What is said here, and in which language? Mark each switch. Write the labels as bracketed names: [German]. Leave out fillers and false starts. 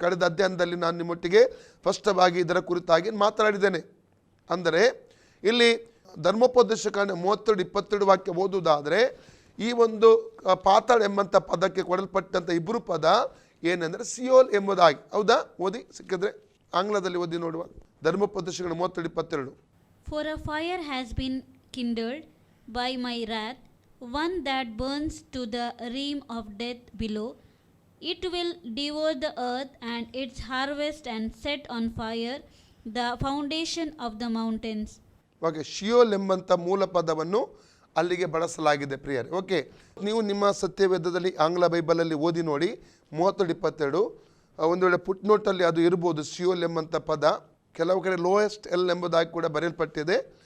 [Kannada] ಕಳೆದ ಅಧ್ಯಯನದಲ್ಲಿ ನಾನು ನಿಮ್ಮೊಟ್ಟಿಗೆ ಸ್ಪಷ್ಟವಾಗಿ ಇದರ ಕುರಿತಾಗಿ ಮಾತನಾಡಿದ್ದೇನೆ. ಅಂದರೆ ಇಲ್ಲಿ ಧರ್ಮೋಪದೇಶ ಕಾಂಡ 32-22 ವಾಕ್ಯ ಓದುವುದಾದರೆ ಈ ಒಂದು ಪಾತಾಳ ಎಂಬಂಥ ಪದಕ್ಕೆ ಕೊಡಲ್ಪಟ್ಟಂಥ ಇಬ್ಬರು ಪದ ಏನೆಂದರೆ ಸಿಯೋಲ್ ಎಂಬುದಾಗಿ. ಹೌದಾ? ಓದಿ, ಸಿಕ್ಕಿದ್ರೆ ಆಂಗ್ಲದಲ್ಲಿ ಓದಿ ನೋಡುವ. ಧರ್ಮೋಪದೇಶಗಳು 32-22. [English] For a fire has been kindled by my wrath, one that burns to the realm of death below. It will devour the earth and its harvest and set on fire the foundation of the mountains. [Kannada] Okay, Sheol ಎಂಬಂಥ ಮೂಲ ಪದವನ್ನು ಅಲ್ಲಿಗೆ ಬಳಸಲಾಗಿದೆ ಪ್ರಿಯರೇ. Okay, ನೀವು ನಿಮ್ಮ ಸತ್ಯವೇದದಲ್ಲಿ ಆಂಗ್ಲ ಬೈಬಲಲ್ಲಿ ಓದಿ ನೋಡಿ 32-22. ಒಂದು ವೇಳೆ ಪುಟ್ ನೋಟಲ್ಲಿ ಅದು ಇರ್ಬೋದು. ಸಿಯೋಲ್ ಎಂಬಂಥ ಪದ ಕೆಲವು ಕಡೆ ಲೋಯೆಸ್ಟ್ ಎಲ್ ಎಂಬುದಾಗಿ ಕೂಡ ಬರೆಯಲ್ಪಟ್ಟಿದೆ.